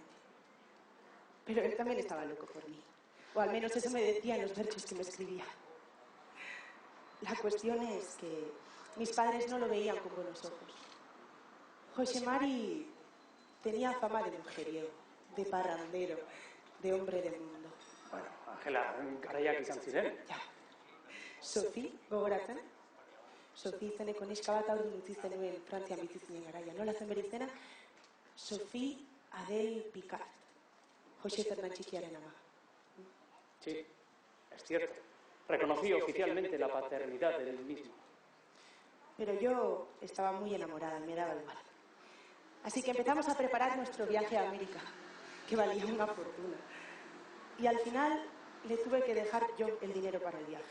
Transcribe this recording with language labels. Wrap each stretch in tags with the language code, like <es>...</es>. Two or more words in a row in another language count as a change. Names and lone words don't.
<es>Pero él también estaba loco por mí. O al menos eso me decía en los versos que me escribía. La cuestión es que mis padres no lo veían con buenos ojos. Jose Mari tenía fama de mujeriego, de parrandero, de hombre de mundo. Bueno, Ángela,</es> <eu>garaiak izan ziren. Ja. Sofi, gogoratzen? Sofi izeneko neska bat aurrin utzi zenuen Frantzian bizi zinen garaia. Nola zen bere izena? Sophie Adele Picard. Jose Fernan txikiaren ama.</eu> <es>Sí, es cierto. Reconocí oficialmente la paternidad del mismo. Pero yo estaba muy enamorada, me daba igual. Así que empezamos a preparar nuestro viaje a América, que valía una fortuna. Y al final le tuve que dejar yo el dinero para el viaje.</es>